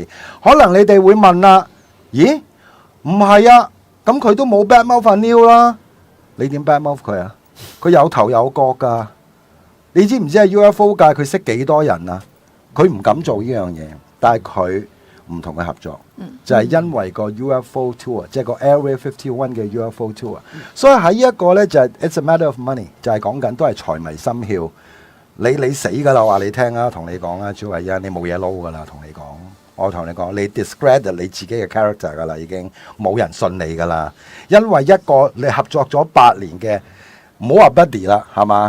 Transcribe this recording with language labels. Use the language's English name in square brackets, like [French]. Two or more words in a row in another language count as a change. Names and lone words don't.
[Cantonese] 可能你哋會問啦，咦？唔係啊，咁佢都冇 [English] bad mouth [Cantonese] 阿 Neil 啦，你點 [English] bad mouth [Cantonese] 佢啊？佢有頭有角㗎，你知唔知係 UFO 界佢識幾多人啊？佢唔敢做呢樣嘢，但係佢唔同佢合作，就係因為個 [English] UFO tour， [Cantonese] 即係個 Area 51嘅 [English] UFO tour。 [Cantonese] 所以喺呢一個呢，就係 [English] it's a matter of money， [Cantonese] 就係講緊都係財迷心竅。你死㗎啦，話你聽啊，同你講啊，朱偉恩，你冇嘢撈㗎啦，同你講。我同你講，你 discredit 你自己嘅 character 㗎啦，已經冇人信你㗎啦。因為一個你合作咗8年嘅，唔好話 buddy 啦，係嘛？